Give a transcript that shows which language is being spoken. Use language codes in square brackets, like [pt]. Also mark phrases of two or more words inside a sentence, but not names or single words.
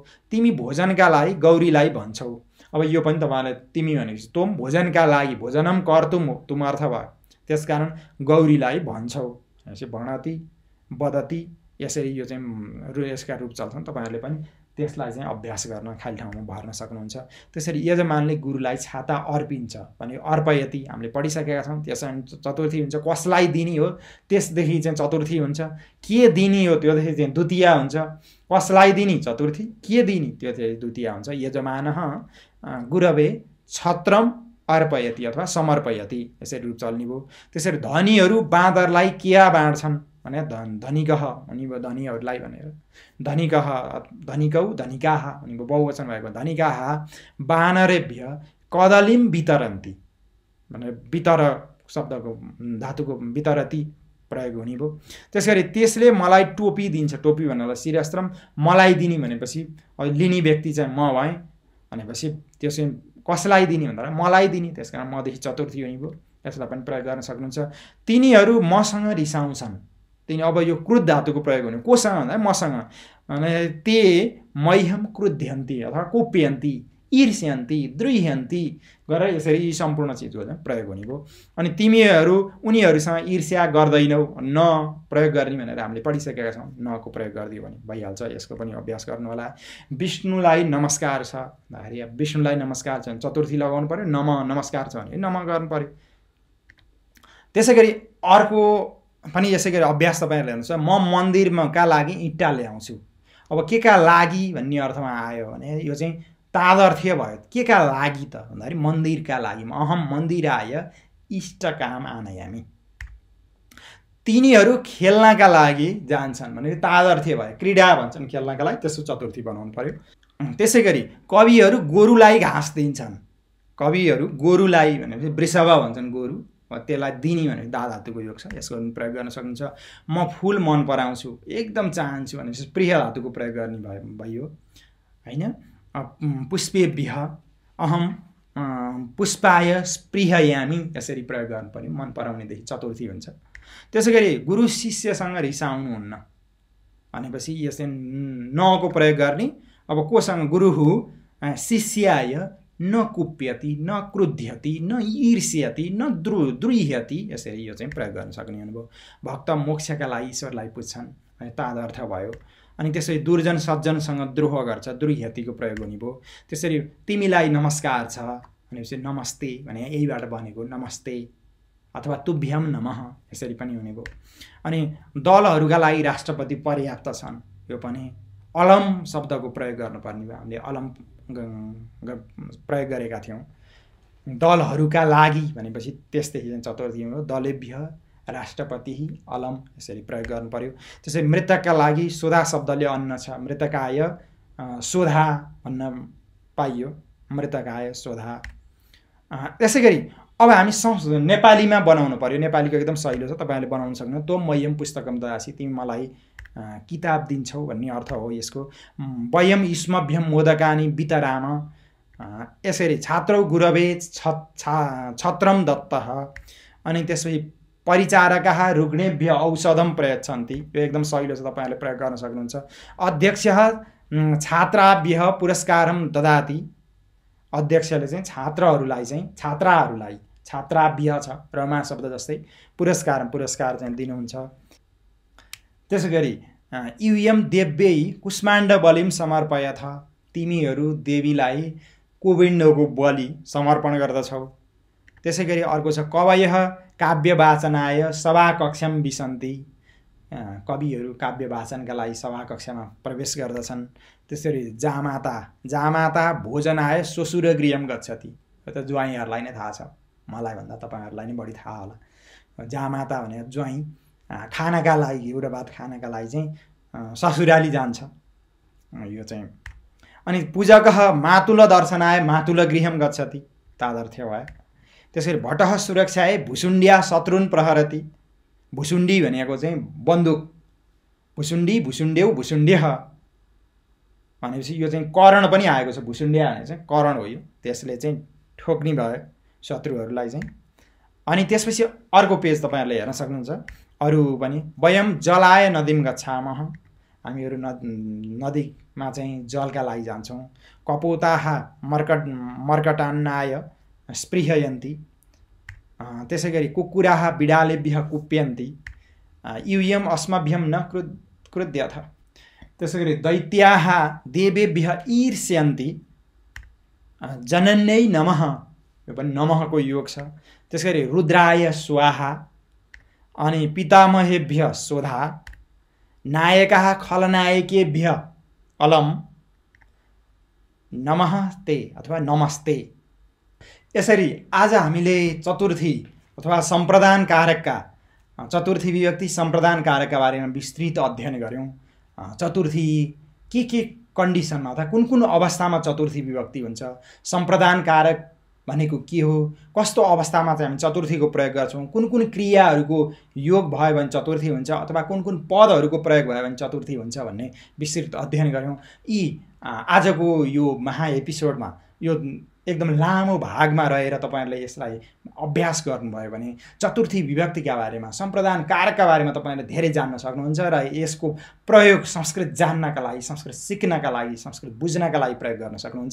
[ne] तिमी भोजनका लागि गौरीलाई भन्छौ। अब यो पनि तपाईहरुलाई तिमी भनेपछि तुम भोजनका लागि, [sa] भोजनम कर्तुम [ne] हो, तुम अर्थ भयो, त्यसकारण गौरीलाई भन्छौ, यसै [sa] भणति बदति, [ne] यसरी यो चाहिँ यसका रूप चल्छन्। तपाईहरुले पनि त्यसलाई चाहिँ अभ्यास गर्न खाली ठाउँमा भर्न सक्नुहुन्छ। त्यसरी यजमानले गुरुलाई छाता अर्पिन्छ भने अर्पयति हामीले पढिसकेका छौँ, त्यसमा चतुर्थी हुन्छ। कसलाई दिने हो त्यसदेखि चाहिँ चतुर्थी हुन्छ, के दिने हो त्योदेखि चाहिँ द्वितीय हुन्छ। कसलाई दिने चतुर्थी, के दिने त्यो चाहिँ द्वितीय हुन्छ। [sa] यजमानः गुरवे छत्रम अर्पयति अथवा समर्पयति, [ne] यसरी रूप चल्ने भयो। त्यसरी धनीहरू बाँदरलाई क्या बाँड्छन् भने धनिकः भनियो, धनीहरूलाई भनेर धनिकः, [sa] धनिकौ धनिकाः [ne] भनियो, बहुवचन भएको [sa] धनिकाः वानरेभ्य कदलीम वितरन्ति [ne] भनेर वितर शब्दको धातुको वितरति प्रयोग हुने भयो। त्यसगरी त्यसले मलाई टोपी दिन्छ, टोपी भन्नलाई शिरस्त्रम, मलाई दिने भनेपछि लिने व्यक्ति चाहिँ म भएँ भनेपछि त्यो चाहिँ कसलाई दिने भन्दा मलाई दिने, त्यसकारण मदेखि चतुर्थी हुने भयो। यसलाई पनि प्रयोग गर्न सक्नुहुन्छ। तिनीहरू मसँग रिसाउँछन्, तिनी अब यो क्रुद्ध धातुको प्रयोग हुने, कोसँग भन्दा मसँग, भने [sa] ते मह्यम क्रुध्यन्ति [ne] अथवा [sa] कुप्यन्ति, ईर्ष्यन्ति, द्रुह्यन्ति [ne] गरेर यसरी सम्पूर्ण चिजको प्रयोग हुने भयो। अनि तिमीहरू उनीहरूसँग ईर्ष्या गर्दैनौ, न प्रयोग गर्ने भनेर हामीले पढिसकेका छौँ, नको प्रयोग गरिदियो भने भइहाल्छ। यसको पनि अभ्यास गर्नु होला। विष्णुलाई नमस्कार छ भन्दाखेरि विष्णुलाई नमस्कार छ भने चतुर्थी लगाउनु पर्यो, नम नमस्कार छ भने नम गर्नु पर्यो। त्यसै गरी अर्को पनि यसै गरी अभ्यास तपाईँहरूले हेर्नुहोस्, म मन्दिरका लागि इँटा ल्याउँछु। अब के का लागि भन्ने अर्थमा आयो भने यो चाहिँ तादर्थ्य भयो। के का लागि त भन्दाखेरि मन्दिरका लागि, [sa] अहम मन्दिराय इष्टकाम आनयामि। [ne] तिनीहरू खेल्नका लागि जान्छन् भने तादर्थ्य भयो, क्रीडा भन्छन् खेल्नका लागि, त्यसको चतुर्थी बनाउनु पर्यो। त्यसै गरी कविहरू गोरुलाई घाँस दिन्छन्, कविहरू गोरुलाई भनेपछि वृषभ भन्छन् गोरु, त्यसलाई दिने भने दा धातुको योग छ, यसको पनि प्रयोग गर्न सक्नुहुन्छ। म फुल मन पराउँछु, एकदम चाहन्छु भनेपछि प्रिय धातुको प्रयोग गर्ने भयो हैन। [sa] पुष्पेभ्यः अहम पुष्पाय स्पृहयामि, [ne] यसरी प्रयोग गर्नु पर्यो, मन पराउनेदेखि चतुर्थी हुन्छ। त्यसै गरी गुरु शिष्यसँग रिसाउनुहुन्न भनेपछि यसले नको प्रयोग गर्ने। अब कोसँग, [sa] गुरु शिष्याय न कुप्यति न क्रुध्यति न ईर्ष्यति न द्रुह्यति, [ne] यसरी यो चाहिँ प्रयोग गर्न सक्ने हुनुभयो। भक्त मोक्षका लागि ईश्वरलाई पुज्छन्, तादर्थ भयो। अनि त्यसरी दुर्जन सज्जनसँग द्रोह गर्छ, द्रुह्यतिको प्रयोग हुने भयो। त्यसरी तिमीलाई नमस्कार छ भनेपछि नमस्ते भने यहीबाट बनेको नमस्ते अथवा [sa] तुभ्यम नमः, [ne] यसरी पनि हुने भयो। अनि दलहरूका लागि राष्ट्रपति पर्याप्त छन्, यो पनि अलम शब्दको प्रयोग गर्नुपर्ने भयो। हामीले अलम प्रयोग गरेका थियौँ। दलहरूका लागि भनेपछि त्यसदेखि चाहिँ चतुर्थी भयो। [sa] दलेभ्य राष्ट्रपति अलम, [ne] यसरी प्रयोग गर्नु पर्यो। त्यसै मृतकका लागि सोधा शब्दले अन्न छ, [sa] मृतकाय सोधा [ne] भन्न पाइयो [sa] मृतकाय स्वधा। [ne] त्यसै गरी अब हामी नेपालीमा बनाउनु पर्यो। नेपालीको एकदम सहिलो छ, तपाईँहरूले बनाउन सक्नुहुन्छ। [sa] त्वं मह्यं पुस्तकं ददासि, [ne] तिमी मलाई किताब दिन्छौ भन्ने अर्थ हो यसको। [sa] वयं युष्मभ्यं मोदकानि वितराम, यसरी छात्रौ गुरवे छत्रम दत्तः। [ne] अनि त्यसपछि [sa] परिचारकाः रुग्णेभ्य औषधं प्रयच्छन्ति, [ne] यो एकदम सहिलो छ, तपाईँहरूले प्रयोग गर्न सक्नुहुन्छ। [sa] अध्यक्षः छात्राभ्यः पुरस्कारं ददाति, [ne] अध्यक्षले चाहिँ छात्राहरूलाई छात्राभ्य छ, रमा शब्द जस्तै पुरस्कार चाहिँ दिनुहुन्छ। त्यसै गरी [sa] यूयं देव्यै कुष्माण्ड बलिं समर्पयथ, [ne] तिमीहरू देवीलाई कोविन्दको बलि समर्पण गर्दछौ। त्यसै गरी अर्को छ [sa] कवयः काव्यवाचनाय सभाकक्षां विशन्ति, [ne] कविहरू काव्य वाचनका लागि सभाकक्षामा प्रवेश गर्दछन्। [sa] त्यसरी जामाता भोजनाय श्वशुरगृहं गच्छति, [ne] यो त ज्वाइँहरूलाई नै थाहा छ, मलाई भन्दा तपाईँहरूलाई नै बढी थाहा होला। जामाता भने ज्वाइँ खानाका लागि, एउटा भात खानाका लागि चाहिँ ससुराली जान्छ, यो चाहिँ। [sa] अनि पूजकः मातुल दर्शनाय मातुल गृहं गच्छति, तादर्थ्य भयो। [ne] त्यसरी [sa] भटः सुरक्षाय भुसुण्ड्या शत्रुन प्रहरति, [ne] भुसुण्डी भनेको चाहिँ बन्दुक, [sa] भुसुण्डी भुसुण्ड्यौ भुसुण्ड्यः [ne] भनेपछि यो चाहिँ करण पनि आएको छ। भुसुण्ड्या भने चाहिँ करण हो, यो त्यसले चाहिँ ठोक्ने भयो शत्रुहरूलाई चाहिँ। अनि त्यसपछि अर्को पेज तपाईँहरूले हेर्न सक्नुहुन्छ, अरू पनि। [sa] वयं जलाय नदीं गच्छामः, [ne] हामीहरू नदीमा चाहिँ जलका लागि जान्छौँ। [sa] कपोताः मर्कटान्नाय स्पृहयन्ति, [ne] त्यसै गरी [sa] कुक्कुराः बिडालेभ्यः कुप्यन्ति। यूयम् अस्मभ्यं न क्रुध्यथ, [ne] त्यसै गरी [sa] दैत्याः देवेभ्यः ईर्ष्यन्ति। जनन्यै नमः, [ne] यो पनि नमःको योग छ। त्यसै गरी [sa] रुद्राय स्वाहा, अनि पितामहेभ्यः स्वधा। नायकाः खलनायकेभ्यः अलम नमस्ते अथवा नमस्ते। [ne] यसरी आज हामीले चतुर्थी अथवा सम्प्रदान कारकका, चतुर्थी विभक्ति सम्प्रदान कारकका बारेमा विस्तृत अध्ययन गऱ्यौँ। चतुर्थी के कन्डिसनमा अथवा कुन कुन अवस्थामा चतुर्थी विभक्ति हुन्छ, सम्प्रदान कारक भनेको के हो, कस्तो अवस्थामा चाहिँ हामी चतुर्थीको प्रयोग गर्छौँ, कुन कुन क्रियाहरूको योग भयो भने चतुर्थी हुन्छ, अथवा कुन कुन पदहरूको प्रयोग भयो भने चतुर्थी हुन्छ भन्ने विस्तृत अध्ययन गऱ्यौँ। यी आजको यो महा एपिसोडमा, यो एकदम लामो भागमा रहेर तपाईँहरूले यसलाई अभ्यास गर्नुभयो भने चतुर्थी विभक्तिका बारेमा, सम्प्रदान कारकका बारेमा तपाईँहरूले धेरै जान्न सक्नुहुन्छ र यसको प्रयोग संस्कृत जान्नका लागि, संस्कृत सिक्नका लागि, संस्कृत बुझ्नका लागि प्रयोग गर्न सक्नुहुन्छ।